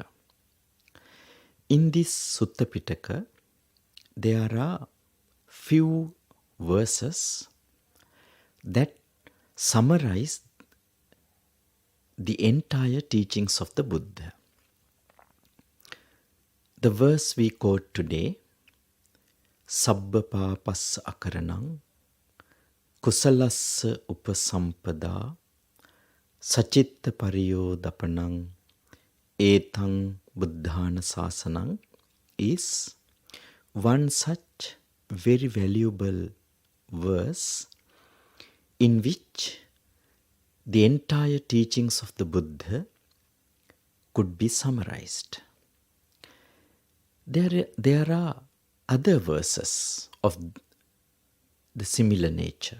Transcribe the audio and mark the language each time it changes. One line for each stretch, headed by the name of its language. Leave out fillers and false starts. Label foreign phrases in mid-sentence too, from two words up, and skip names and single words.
English: In this Sutta Pitaka, there are few verses that summarize the entire teachings of the Buddha. The verse we quote today,
Pali: Sabba Papassa Akaranang, Kusalassa Upasampada, Sachitta Pariyodapanang, Etang Buddhana Sasanang,
English: is one such very valuable verse in which the entire teachings of the Buddha could be summarized. There are other verses of the similar nature.